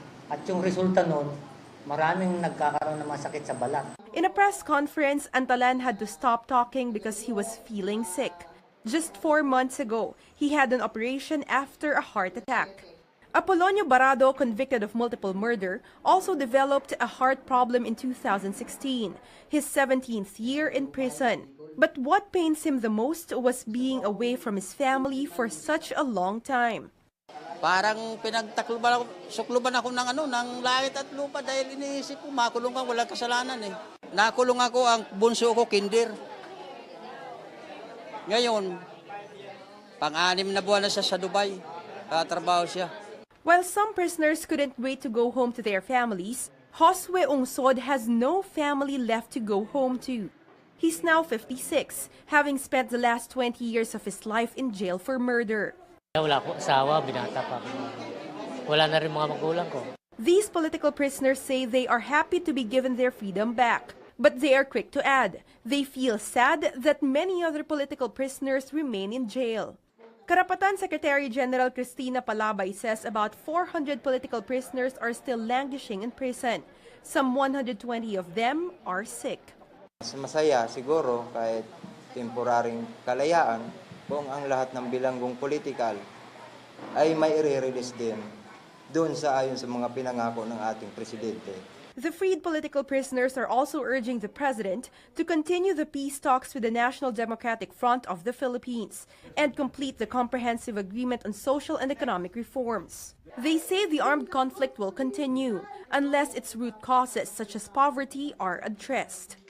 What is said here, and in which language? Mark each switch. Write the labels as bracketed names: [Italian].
[Filipino] At yung resulta nun, maraming nagkakaroon ng masakit sa balat. [English] In a press conference, Antalan had to stop talking because he was feeling sick. Just 4 months ago, he had an operation after a heart attack. Apolonio Barado, convicted of multiple murder, also developed a heart problem in 2016, his 17th year in prison. But what pains him the most was being away from his family for such a long time. [Filipino] Parang sukluban ako ng langit at lupa dahil iniisip ko makulong ka, walang kasalanan eh. Nakulong ako, ang bunso ko kinder. Ngayon, pang-anim na buwan na siya sa Dubai. Katrabaho siya. [English] While some prisoners couldn't wait to go home to their families, Josue Ungsod has no family left to go home to. He's now 56, having spent the last 20 years of his life in jail for murder. [Filipino] Wala ko asawa, binata pa. Wala na rin mga magulang ko. [English] These political prisoners say they are happy to be given their freedom back. But they are quick to add, they feel sad that many other political prisoners remain in jail. Karapatan Secretary General Cristina Palabay says about 400 political prisoners are still languishing in prison. Some 120 of them are sick. [Filipino] Mas masaya siguro kahit temporaring kalayaan kung ang lahat ng bilanggong politikal ay may i-release din doon sa ayon sa mga pinangako ng ating presidente. [English] The freed political prisoners are also urging the president to continue the peace talks with the National Democratic Front of the Philippines and complete the comprehensive agreement on social and economic reforms. They say the armed conflict will continue unless its root causes such as poverty are addressed.